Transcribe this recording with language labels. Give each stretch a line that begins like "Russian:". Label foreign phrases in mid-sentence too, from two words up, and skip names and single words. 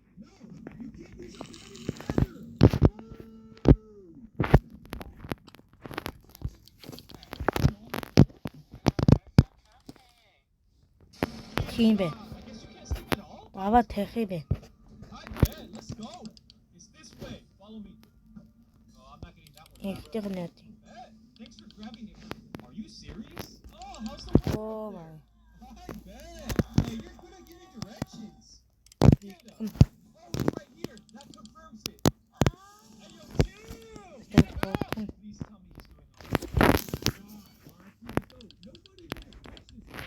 Mongolian: Тийм бэ. Аваа тэгэх юм бэ. Ихтэй гэнэ.
English: Oh my. I bet. Hey, you're good at giving directions. Right here. That confirms it. Hey, yo, chill. Please tell me he's doing Nobody did a question today.